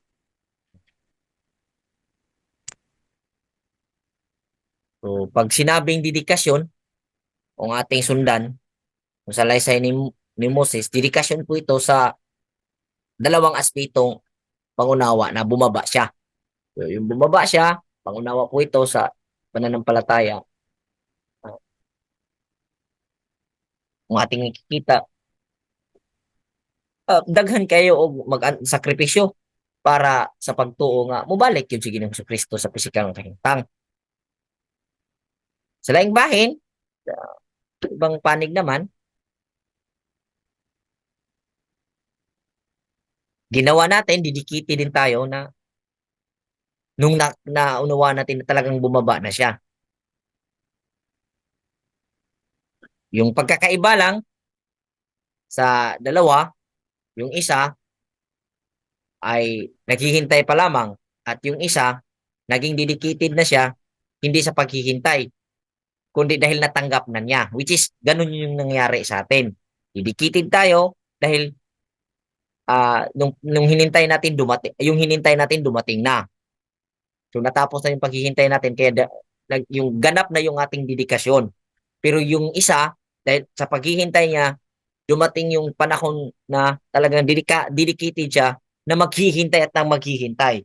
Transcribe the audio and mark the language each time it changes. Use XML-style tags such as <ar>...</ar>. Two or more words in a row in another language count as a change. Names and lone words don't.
<tl>So, pag sinabing dedikasyon, kung ating sundan, kung sa laysay ni Moses, dedikasyon po ito sa dalawang aspetong pangunawa na bumaba siya. So, yung bumaba siya, pangunawa po ito sa pananampalataya. Kung ating ikikita,</tl> <ceb>daghan kayo og mag-sakripisyo para sa pagtuo nga mubalik yun si Ginoong Kristo sa pisikal nga kahimtang. Sa laing bahin,</ceb> <tl>sa ibang panig naman, ginawa natin, didikiti din tayo na nung naunawa natin na talagang bumaba na siya. Yung pagkakaiba lang sa dalawa, yung isa ay naghihintay pa lamang at yung isa naging dedicated na siya hindi sa paghihintay kundi dahil natanggap na niya,</tl> <en>which is</en> <tl>ganun yung nangyari sa atin. Dedicated tayo dahil nung hinintay natin dumating na. So natapos na yung paghihintay natin kaya yung ganap na yung ating dedikasyon. Pero yung isa dahil sa paghihintay niya dumating yung panahon na talagang dedicated siya na maghihintay at nang maghihintay.</tl>